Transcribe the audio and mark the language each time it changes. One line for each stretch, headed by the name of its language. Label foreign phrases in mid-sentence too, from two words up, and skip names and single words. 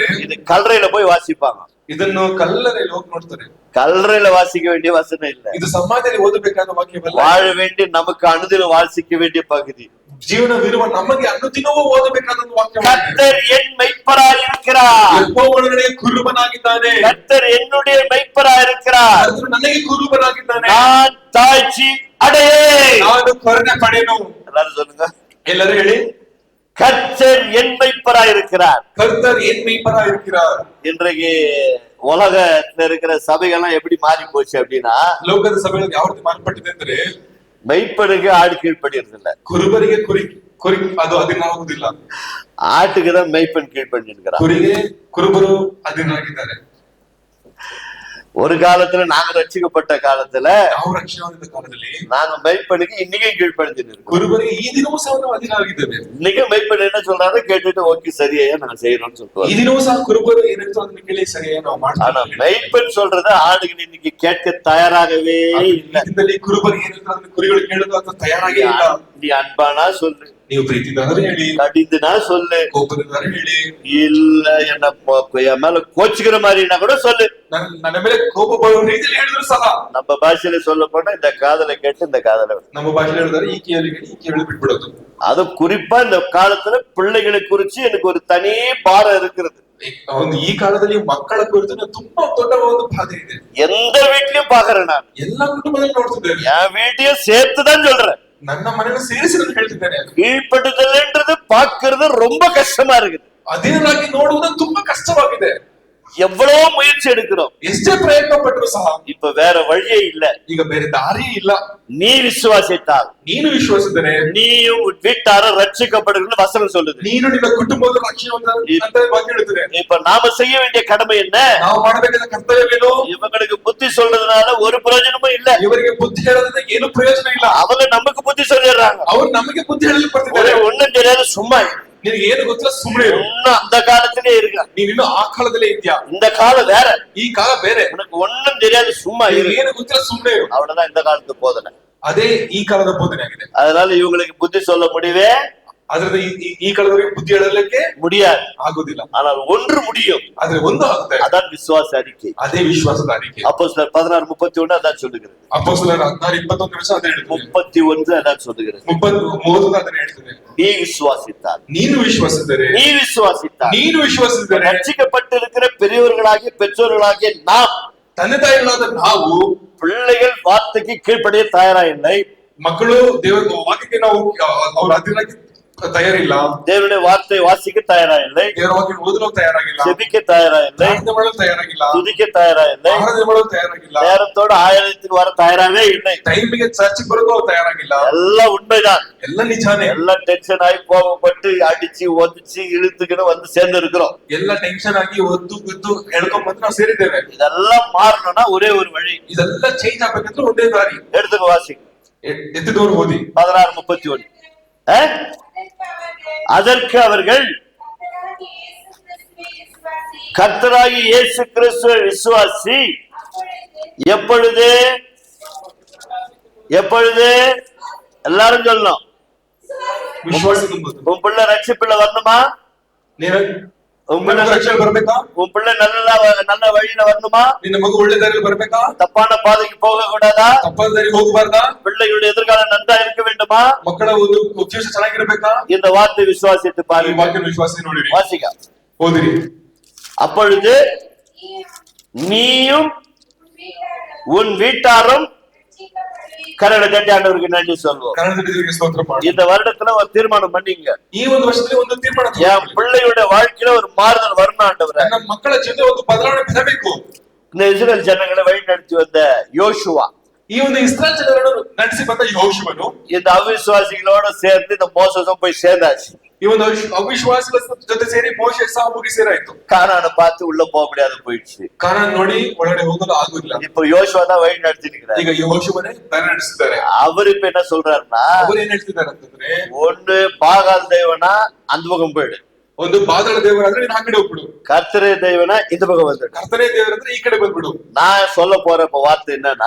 Tamil: இது கல்லறையில போய் வாசிப்பாங்க.
Kannada: ಇದನ್ನು ಕಲ್ಲறைಯಲ್ಲಿ ಹೋಗಿ ನೋಡ್ತಾರೆ.
Tamil: கல்லறையில வாசிக்க வேண்டிய வசனம் இல்ல,
Kannada: ಇದು ಸಮಾಜದಲ್ಲಿ ಓದಬೇಕಾದ ವಾಕ್ಯವಲ್ಲ.
Tamil: வாழ வேண்டிய நமக்கு அனுதினம் வாசிக்க வேண்டிய பகுதி.
Kannada: ಜೀವನವಿರುವ ನಮಗೆ ಅನುದಿನವೂ ಓದಬೇಕಾದ ಒಂದು ವಾಕ್ಯ.
Tamil: கர்த்தர் என் மெய்ப்பராய் இருக்கிறார்.
Kannada: ಯೆಹೋವನೇ ಕುರುಬನಾಗಿದ್ದಾನೆ.
Tamil: கர்த்தர் என்னுடைய மெய்ப்பராய் இருக்கிறார்.
Kannada: ಕರ್ತನು ನನಗೆ ಕುರುಬನಾಗಿದ್ದಾನೆ.
Tamil: நான் தாழ்ச்சி அடையேன்.
Kannada: ನಾನು ಕರುಣೆ ಪಡೆಯನು.
Tamil: எல்லாரும் சொல்லுங்க.
Kannada: ಎಲ್ಲರೂ ಹೇಳಿ.
Tamil: கர்த்தர் என் மெய்ப்பராய் இருக்கிறார். கர்த்தர் என் மெய்ப்பராய் இருக்கிறார். இன்றைக்கு உலகத்துல இருக்கிற சபைகள்லாம் எப்படி மாறி போச்சு அப்படின்னா,
Kannada: ಲೋಕದ ಸಭೆಗಳು ಯಾವ ರೀತಿ ಮಾರ್ಪಟ್ಟಿದೆ ಅಂದ್ರೆ,
Tamil: மெய்ப்பனுக்கு ஆடு கீழ்ப்படிறது இல்ல,
Kannada: ಕುರುಬರಿಗೆ ಕುರಿ ಕುರಿ ಅದು ಅಧೀನವಾಗುವುದಿಲ್ಲ.
Tamil: ஆட்டுக்குதான் மெய்ப்பன் கீழ்ப்படி இருக்கிறார்.
Kannada: ಕುರಿಗೆ ಕುರುಬರು ಅಧೀನರಾಗಿದ್ದಾರೆ.
Tamil: ஒரு காலத்துல நாங்க ரட்சிக்கப்பட்ட காலத்துல
Kannada: ನಾವು ರಕ್ಷಣಾದ ಕಾಲದಲ್ಲಿ
Tamil: நாங்க மெய்ப்பனுக்கு இன்னைக்கும் கீழ்ப்படிஞ்சு இருக்கோம்.
Kannada: ಕುರುಬರಿಗೆ ಈ ದಿನವೂ ಸಹ ನಾವು ಅಧೀನರಾಗಿದ್ದೇವೆ.
Tamil: இன்னைக்கு மெய்ப்பன் என்ன சொல்றாரு கேட்டுட்டு ஓகே சரியா நான் செய்யணும்னு சொல்லுவாங்க.
Kannada: ಈ ದಿನವೂ ಸಹ ಕುರುಬರು ಏನಂತ ಅದನ್ನ ಕೇಳಿ ಸರಿಯಾಗಿ ನಾವು
Tamil: ஆனா
Kannada: ಮಾಡ್ತೀವಿ.
Tamil: மெய்ப்பன் சொல்றத ஆடுகள் இன்னைக்கு கேட்க தயாராகவே இல்ல.
Kannada: ಇದರಲ್ಲಿ ಕುರುಬರು ಏನಂತ ಅದನ್ನ ಕುರಿಗಳು ಕೇಳಲು ಅಂತ ತಯಾರಾಗೇ ಇಲ್ಲ.
Tamil: நீ அன்பானா சொல்லு,
Kannada: ನೀವು ಪ್ರೀತಿದಾದ್ರೆ ಹೇಳಿ,
Tamil: கடிந்துனா சொல்லு,
Kannada: ಕೋಪದಿಂದಾದ್ರೆ ಹೇಳಿ,
Tamil: இல்ல என்ன என் மேல கோச்சுக்கிற மாதிரினா கூட சொல்லு.
Kannada: ನನ್ನ ಮೇಲೆ ಕೋಪ ಬರುವ ರೀತಿಯಲ್ಲಿ ಹೇಳಿದ್ರು ಸಹ,
Tamil: நம்ம பாஷையில சொல்ல போனா இந்த காதலை கேட்டு இந்த காதலை விடு.
Kannada: ನಮ್ಮ ಭಾಷೆಯಲ್ಲಿ ಹೇಳಿದ್ರೆ ಈ ಕಿವಿಯಲ್ಲಿ ಕೇಳಿ ಈ ಕಿವಿಯಲ್ಲಿ ಬಿಟ್ಬಿಡೋದು.
Tamil: அது குறிப்பா இந்த காலத்துல பிள்ளைகளை குறிச்சு எனக்கு ஒரு தனி பாரம் இருக்கிறது.
Kannada: ಒಂದು ಈ ಕಾಲದಲ್ಲಿ ಮಕ್ಕಳ ಕುರಿತು ತುಂಬಾ ದೊಡ್ಡ ಒಂದು ಬಾಧೆ ಇದೆ.
Tamil: எந்த வீட்லயும் பாக்குறேன் நான்,
Kannada: ಎಲ್ಲಾ ಕುಟುಂಬದಲ್ಲಿ ನೋಡ್ತಿದ್ದೇವೆ.
Tamil: என் வீட்டையும் சேர்த்துதான் சொல்றேன்.
Kannada: ನನ್ನ ಮನೆಯನ್ನು ಸೇರಿಸಿ ನಾನು ಹೇಳ್ತಿದ್ದೇನೆ.
Tamil: கீழ்ப்படுதல்ன்றது பாக்குறது ரொம்ப கஷ்டமா இருக்குது.
Kannada: ಅಧೀನರಾಗಿ ನೋಡುವುದು ತುಂಬಾ ಕಷ್ಟವಾಗಿದೆ.
Tamil: எவ்வளவு முயற்சி எடுக்கிறோம்,
Kannada: ಎಷ್ಟೇ ಪ್ರಯತ್ನ ಪಟ್ಟರು ಸಹ
Tamil: இப்ப வேற வழியே இல்ல.
Kannada: ಈಗ ಬೇರೆ ದಾರಿಯೇ ಇಲ್ಲ.
Tamil: நீ விசுவாசித்தால்
Kannada: ನೀನು ವಿಶ್ವಾಸಿದರೆ
Tamil: நீயும் உன் வீட்டாரும் ரட்சிக்கப்படுகிறது வசனம் சொல்லுது.
Kannada: ನೀನು ನಿನ್ನ ಕುಟುಂಬದ ರಕ್ಷಣೆ ಅಂತ ವಾಕ್ಯ ಹೇಳುತ್ತದೆ.
Tamil: இப்ப நாம செய்ய வேண்டிய கடமை என்ன?
Kannada: ನಾವು ಮಾಡಬೇಕಾದ ಕರ್ತವ್ಯವೇನು?
Tamil: இவங்களுக்கு புத்தி சொல்றதுனால ஒரு பிரயோஜனமும் இல்ல.
Kannada: ಇವರಿಗೆ ಬುದ್ಧಿ ಹೇಳೋದ್ರಿಂದ ಏನು ಪ್ರಯೋಜನ ಇಲ್ಲ.
Tamil: அவங்க நமக்கு புத்தி சொல்லிடுறாங்க.
Kannada: ಅವರು ನಮಗೆ ಬುದ್ಧಿ ಹೇಳಲು ಬರ್ತಿದ್ದಾರೆ.
Tamil: ஒண்ணும் தெரியாது, சும்மா
Kannada: ನಿನಗೆ ಏನು ಗೊತ್ತಿಲ್ಲ, ಸುಮ್ಮನೆ ಇರು.
Tamil: இன்னும் அந்த காலத்திலே இருக்க,
Kannada: ನೀನಿನ್ನು ಆ ಕಾಲದಲ್ಲೇ ಇದ್ಯಾ.
Tamil: இந்த காலம் வேற,
Kannada: ಈ ಕಾಲ ಬೇರೆ.
Tamil: உனக்கு ஒண்ணும் தெரியாது, சும்மா இரு.
Kannada: ಏನು ಗೊತ್ತಿಲ್ಲ, ಸುಮ್ಮನೆ ಇರು.
Tamil: அவ்வளவுதான் இந்த காலத்து போதனை.
Kannada: ಅದೇ ಈ ಕಾಲದ ಬೋಧನೆ ಆಗಿದೆ.
Tamil: அதனால இவங்களுக்கு புத்தி சொல்ல முடியவே
Kannada: ಅದರಿಂದ ಈ ಕಾಲದವರಿಗೆ ಬುದ್ಧಿ ಹೇಳಲಿಕ್ಕೆ
Tamil: முடியாது,
Kannada: ಆಗುದಿಲ್ಲ.
Tamil: ஆனால் ஒன்று முடியும்,
Kannada: ಆದ್ರೆ ಒಂದು ಆಗುತ್ತೆ.
Tamil: அதான் விசுவாச அறிக்கை.
Kannada: ಅದೇ ವಿಶ್ವಾಸದ அறிக்கை.
Tamil: அப்போஸ்தலர் 16:31 அதான் சொல்லுகிறது.
Kannada: ಅಪೊಸ್ತಲರ 16:21 ಅದೇ ಹೇಳ್ತದೆ.
Tamil: 31 அதான் சொல்லுகிறது.
Kannada: 30 ಅದನ್ನ ಹೇಳ್ತದೆ.
Tamil: நீ விசுவாசித்தால்,
Kannada: ನೀನು ವಿಶ್ವಾಸಿಸಿದರೆ,
Tamil: நீ விசுவாசித்தால்,
Kannada: ನೀನು ವಿಶ್ವಾಸಿಸಿದರೆ,
Tamil: ரட்சிக்கப்பட்டிருக்கிற பெரியவர்களாகிய பெற்றோர்களாகிய நாம்,
Kannada: ತಂದೆ ತಾಯಿಗಳಾದ ನಾವು,
Tamil: பிள்ளைகள் வார்த்தைக்கு கீழ்ப்படிய தயாரா இல்லை.
Kannada: ಮಕ್ಕಳು ದೇವರ ವಾಕ್ಯಕ್ಕೆ ನಾವು ಅವ್ರ ಅಧೀನರಾಗಿ ತಯಾರಿಲ್ಲ,
Tamil: தேவனுடைய வார்த்தை வாசிக்க தயாரா இல்லை,
Kannada: ದೇವರ ವಾಕ್ಯ ಓದಲು ತಯಾರಾಗಿಲ್ಲ,
Tamil: செபிக்க தயாரா இல்லை,
Kannada: ಪ್ರಾರ್ಥನೆ ಮಾಡಲು ತಯಾರಾಗಿಲ್ಲ,
Tamil: துதிக்க தயாரா இல்லை,
Kannada: ಆರಾಧನೆ ಮಾಡಲು ತಯಾರಾಗಿಲ್ಲ,
Tamil: நேரத்தோட ஆலயத்துக்கு வர தயாராவே இல்லை,
Kannada: ಟೈಮಿಗೆ ಚರ್ಚ್ಗೆ ಬರೋದು ಅವ್ರು ತಯಾರಾಗಿಲ್ಲ.
Tamil: எல்லாம் உண்மைதான்,
Kannada: ಎಲ್ಲ ನಿಜಾನೇ.
Tamil: எல்லாம் டென்ஷன் ஆகி கோபப்பட்டு அடிச்சு ஒதிச்சு இழுத்துக்கிட்டு வந்து சேர்ந்து இருக்கிறோம்.
Kannada: ಎಲ್ಲ ಟೆನ್ಷನ್ ಆಗಿ ಒದ್ದು ಗುದ್ದು ಹೇಳ್ಕೊಂಡ್ ಬಂದು ನಾವು ಸೇರಿದ್ದೇವೆ.
Tamil: இதெல்லாம் மாறணும்னா ஒரே ஒரு வழி,
Kannada: ಇದೆಲ್ಲ ಚೇಂಜ್ ಆಗ್ಬೇಕಂದ್ರೆ ಒಂದೇ ದಾರಿ.
Tamil: எடுத்துக்க வாசிங்க
Kannada: ಎತ್ತಿದವರು ಓದಿ 16:31.
Tamil: அதற்கு அவர்கள் கர்த்தராகிய இயேசு கிறிஸ்துவை விசுவாசி எப்பொழுது எப்பொழுது எல்லாரும் சொல்லணும், உன் பிள்ளை ரட்சிப்புல வரணுமா, உன் பிள்ளை
Kannada: ರಕ್ಷಣೆ ಬರ್ಬೇಕಾ,
Tamil: உன் பிள்ளை நல்ல வழியில வரணுமா,
Kannada: ನಿನ್ನ ಮಗು ಒಳ್ಳೆ ದಾರಿಯಲ್ಲಿ ಬರ್ಬೇಕಾ,
Tamil: தப்பான பாதைக்கு போக கூடாதா,
Kannada: ತಪ್ಪಾದ ದಾರಿಗೆ ಹೋಗಬಾರ್ದಾ,
Tamil: பிள்ளைகளுடைய எதிர்காலம் நன்றா இருக்க வேண்டுமா,
Kannada: ಮಕ್ಕಳ ಒಂದು ಉದ್ದೇಶ ಚೆನ್ನಾಗಿರ್ಬೇಕಾ.
Tamil: இந்த வார்த்தை விசுவாசித்து
Kannada: ಈ
Tamil: பாருங்க,
Kannada: ವಾಕ್ಯ ವಿಶ್ವಾಸ ನೋಡಿರಿ,
Tamil: வாசிக்க.
Kannada: ಓದಿರಿ.
Tamil: அப்பொழுது நீயும் உன் வீட்டாரும் கரடை தட்டி ஆண்டவருக்கு நன்றி சொல்வோம்.
Kannada: ಕನ್ನಡದ ದೇವರಿಗೆ ಸ್ತೋತ್ರ ಮಾಡಿ.
Tamil: இந்த வருடத்துல ஒரு தீர்மானம் பண்ணீங்க,
Kannada: ಈ ಒಂದು ವರ್ಷದಲ್ಲಿ ಒಂದು ತೀರ್ಮಾನ
Tamil: என்
Kannada: ತಗೊಳ್ಳಿ.
Tamil: பிள்ளையோட வாழ்க்கையில ஒரு மாறுதல் வரணும் ஆண்டவரே.
Kannada: ನನ್ನ ಮಕ್ಕಳ ಜೊತೆ ಒಂದು ಬದಲಾವಣೆ ಬರಬೇಕು.
Tamil: இந்த இஸ்ரேல் ஜனங்களை வழி நடத்தி வந்த யோசுவா
Kannada: ಈ ಒಂದು ಇಸ್ರಾಯೇಲ್ ಜನರನ್ನು ನಡೆಸಿ ಬಂದ ಯೆಹೋಶುವನು
Tamil: இந்த அவிசுவாசிகளோட சேர்ந்து இந்த மோசஸும் போய் சேர்ந்தாச்சு.
Kannada: ಈ ಒಂದು ಅವಿಶ್ವಾಸಿಗಳ ಜೊತೆ ಸೇರಿ ಮೋಶೆ ಸಹ ಹೋಗಿ ಸೇರಾಯ್ತು.
Tamil: கானானை பார்த்து உள்ள போக முடியாது போயிடுச்சு.
Kannada: ಕಾನಾನ್ ನೋಡಿ ಒಳಗಡೆ ಹೋಗಲು ಆಗುದಿಲ್ಲ.
Tamil: இப்ப யோசுவா தான் வழி நடத்திட்டு
Kannada: ಈಗ ಯೆಹೋಶುವನೇ ದಾರಿ ನಡೆಸಿದ್ದಾರೆ.
Tamil: அவர் இப்ப என்ன சொல்றாருன்னா,
Kannada: ಅವರು ಏನ್ ಹೇಳ್ತಿದ್ದಾರೆ ಅಂತಂದ್ರೆ,
Tamil: ஒண்ணு பாகால் தேவனா அந்த பக்கம் போயிடு,
Kannada: ಒಂದು ಬಾದಳ ದೇವರಾದ್ರೆ ನೀನ್ ಆ ಕಡೆ ಹೋಗ್ಬಿಡು,
Tamil: கர்த்தரே தேவனா இந்த பக்கம் வந்துடு.
Kannada: ಕರ್ತನೇ ದೇವರಂದ್ರೆ ಈ ಕಡೆ ಬಂದ್ಬಿಡು.
Tamil: நான் சொல்ல போற இப்ப வார்த்தை என்னன்னா,